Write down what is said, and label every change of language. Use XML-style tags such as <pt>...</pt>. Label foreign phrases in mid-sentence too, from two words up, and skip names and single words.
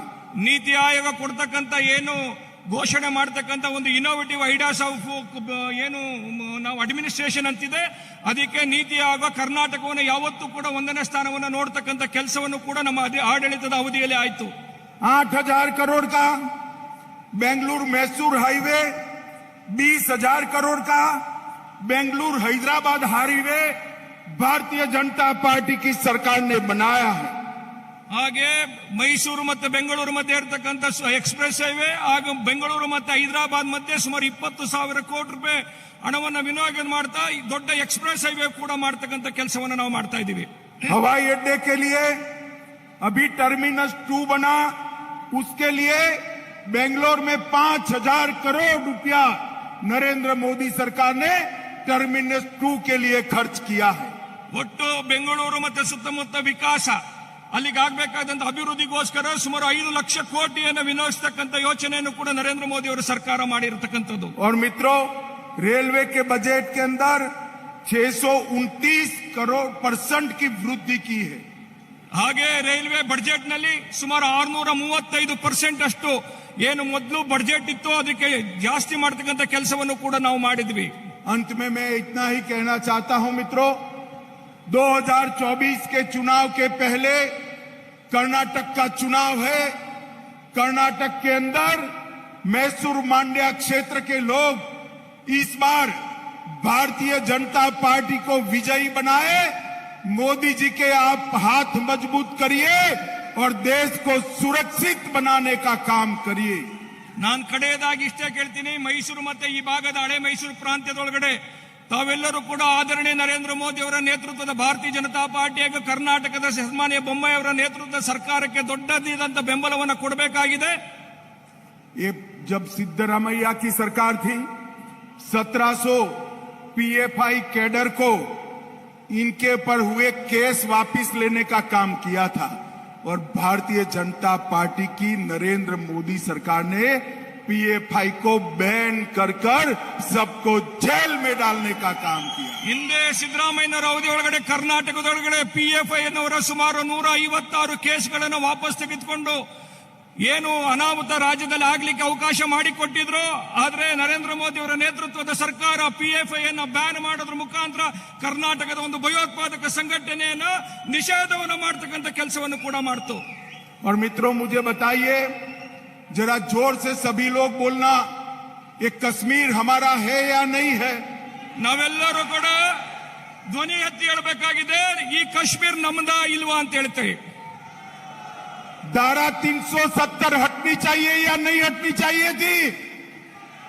<kn>ನೀತಿ ಆಯೋಗ ಕೊಡ್ತಕ್ಕಂತ ಏನು ಘೋಷಣೆ ಮಾಡತಕ್ಕಂತ ಒಂದು</kn> <en>innovative ideas of</en> <kn>ಏನು ನಾವು ಅಡ್ಮಿನಿಸ್ಟ್ರೇಷನ್ ಅಂತಿದೆ, ಅದಕ್ಕೆ ನೀತಿ ಆಯೋಗ ಕರ್ನಾಟಕವನ್ನು ಯಾವತ್ತೂ ಕೂಡ 1ನೇ ಸ್ಥಾನವನ್ನು ನೋಡ್ತಕ್ಕಂತ ಕೆಲಸವನ್ನು ಕೂಡ ನಮ್ಮ ಆಡಳಿತದ ಅವಧಿಯಲ್ಲಿ ಆಯಿತು।</kn> <hi>8,000 करोड़ का बेंगलुरु मैसूर हाईवे, 20,000 करोड़ का बेंगलुरु हैदराबाद हाईवे भारतीय जनता पार्टी की सरकार ने बनाया है।</hi> <kn>ಹಾಗೆ ಮೈಸೂರು ಮತ್ತು ಬೆಂಗಳೂರು ಮಧ್ಯೆ ಇರತಕ್ಕಂತ</kn> <en>express highway</en> <kn>ಹಾಗೂ ಬೆಂಗಳೂರು ಮತ್ತು ಹೈದರಾಬಾದ್ ಮಧ್ಯೆ ಸುಮಾರು 20,000 ಕೋಟಿ ರೂಪಾಯಿ ಹಣವನ್ನು ವಿನಿಯೋಗ ಮಾಡ್ತಾ ಈ ದೊಡ್ಡ</kn> <en>express highway</en> <kn>ಕೂಡ ಮಾಡತಕ್ಕಂತ ಕೆಲಸವನ್ನು ನಾವು ಮಾಡ್ತಾ ಇದ್ದೀವಿ।</kn> <hi>हवाई अड्डे के लिए अभी टर्मिनस 2 बना, उसके लिए बेंगलोर में 5,000 करोड़ रुपया नरेंद्र मोदी सरकार ने टर्मिनस 2 के लिए खर्च किया है।</hi> <kn>ಒಟ್ಟು ಬೆಂಗಳೂರು ಮತ್ತು ಸುತ್ತಮುತ್ತ ವಿಕಾಸ ಅಲ್ಲಿಗೆ ಆಗಬೇಕಾದಂತ ಅಭಿವೃದ್ಧಿಗೋಸ್ಕರ ಸುಮಾರು 5 ಲಕ್ಷ ಕೋಟಿಯನ್ನು ವಿನಿಯೋಗಿಸತಕ್ಕಂತ ಯೋಚನೆಯನ್ನು ಕೂಡ ನರೇಂದ್ರ ಮೋದಿ ಅವರ ಸರ್ಕಾರ ಮಾಡಿರತಕ್ಕಂಥದ್ದು।</kn> <hi>और मित्रों, रेलवे के बजट के अंदर 629 करोड़% की वृद्धि की है।</hi> <kn>ಹಾಗೆ</kn> <en>railway budget</en> <kn>ನಲ್ಲಿ ಸುಮಾರು 635% ಅಷ್ಟು ಏನು ಮೊದಲು ಬಜೆಟ್ ಇತ್ತು ಅದಕ್ಕೆ ಜಾಸ್ತಿ ಮಾಡತಕ್ಕಂತ ಕೆಲಸವನ್ನು ಕೂಡ ನಾವು ಮಾಡಿದ್ವಿ।</kn> <hi>अंत में मैं इतना ही कहना चाहता हूं मित्रों, 2024 के चुनाव के पहले कर्नाटक का चुनाव है। कर्नाटक के अंदर मैसूर मांड्या क्षेत्र के लोग इस बार भारतीय जनता पार्टी को विजयी बनाए। मोदी जी के आप हाथ मजबूत करिए और देश को सुरक्षित बनाने का काम करिए।</hi> <kn>ನಾನು ಕಡೆಯದಾಗಿ ಇಷ್ಟೇ ಕೇಳ್ತೀನಿ, ಮೈಸೂರು ಮತ್ತೆ ಈ ಭಾಗದ ಹಳೆ ಮೈಸೂರು ಪ್ರಾಂತ್ಯದೊಳಗಡೆ ತಾವೆಲ್ಲರೂ ಕೂಡ ಆದರಣೀಯ ನರೇಂದ್ರ ಮೋದಿ ಅವರ ನೇತೃತ್ವದ ಭಾರತೀಯ ಜನತಾ ಪಾರ್ಟಿ ಹಾಗೂ ಕರ್ನಾಟಕದ ಸನ್ಮಾನ್ಯ ಬೊಮ್ಮಾಯಿ ಅವರ ನೇತೃತ್ವದ ಸರ್ಕಾರಕ್ಕೆ ದೊಡ್ಡದಾದಂತ ಬೆಂಬಲವನ್ನು ಕೊಡಬೇಕಾಗಿದೆ।</kn> <hi>ये जब सिद्धरामैया की सरकार थी, 1700 पीएफआई कैडर को इनके पर हुए केस वापस लेने का काम किया था और भारतीय जनता पार्टी की नरेंद्र मोदी सरकार ने पीएफआई को बैन कर सबको जेल में डालने का काम किया।</hi> <kn>ಹಿಂದೆ ಸಿದ್ದರಾಮಯ್ಯನವರ ಅವಧಿಯೊಳಗಡೆ ಕರ್ನಾಟಕದೊಳಗಡೆ ಪಿಎಫ್ಐ ಅನ್ನುವರ ಸುಮಾರು 156 ಕೇಸ್ಗಳನ್ನು ವಾಪಸ್ ತೆಗೆದುಕೊಂಡು ಏನು ಅನಾಹುತ ರಾಜ್ಯದಲ್ಲಿ ಆಗ್ಲಿಕ್ಕೆ ಅವಕಾಶ ಮಾಡಿಕೊಟ್ಟಿದ್ರು। ಆದ್ರೆ ನರೇಂದ್ರ ಮೋದಿ ಅವರ ನೇತೃತ್ವದ ಸರ್ಕಾರ ಪಿಎಫ್ಐ ಅನ್ನು ಬ್ಯಾನ್ ಮಾಡೋದ್ರ ಮುಖಾಂತರ ಕರ್ನಾಟಕದ ಒಂದು ಭಯೋತ್ಪಾದಕ ಸಂಘಟನೆಯನ್ನ ನಿಷೇಧವನ್ನು ಮಾಡತಕ್ಕಂತ ಕೆಲಸವನ್ನು ಕೂಡ ಮಾಡ್ತು।</kn> <hi>और मित्रों, मुझे बताइए जरा जोर से सभी लोग बोलना, ये कश्मीर हमारा है या नहीं है?</hi> <kn>ನಾವೆಲ್ಲರೂ ಕೂಡ ಧ್ವನಿ ಎತ್ತಿ ಹೇಳಬೇಕಾಗಿದೆ, ಈ ಕಾಶ್ಮೀರ ನಮ್ಮದ ಇಲ್ವಾ ಅಂತ ಹೇಳ್ತೇವೆ।</kn> <hi>धारा 370 हटनी चाहिए या नहीं हटनी चाहिए थी?</hi>